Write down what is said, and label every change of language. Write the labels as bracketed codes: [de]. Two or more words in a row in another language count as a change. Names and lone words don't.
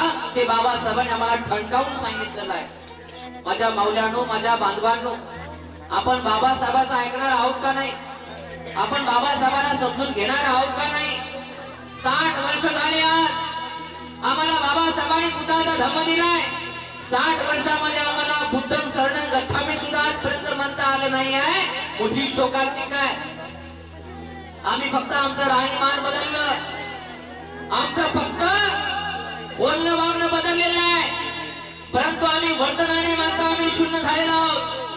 [mr] हे बाबासाहेबांनी आम्हाला ठणकावून सांगितलेलं आहे. माझ्या माऊल्यांनो, माझ्या बांधवांनो, आपण बाबासाहेबांचं ऐकणार आहोत का नाही? आपण बाबासाहेबांना समजून घेणार आहोत का नाही? 60 वर्ष झाले आज आम्हाला बाबासाहेबांनी बुद्धाचा धम्म दिलाय. 60 वर्षामध्ये आम्हाला [pi] बुद्धं शरणं गच्छामी [mr] सुद्धा आजपर्यंत म्हणता आलं नाही आहे. मोठी शोकांतिक आहे. आम्ही फक्त आमचं राहणीमान बदललं, आमचं फक्त बोलणं वागणं बदललेलं आहे, परंतु आम्ही वर्तनाने मात्र आम्ही शून्य झालेलो आहोत.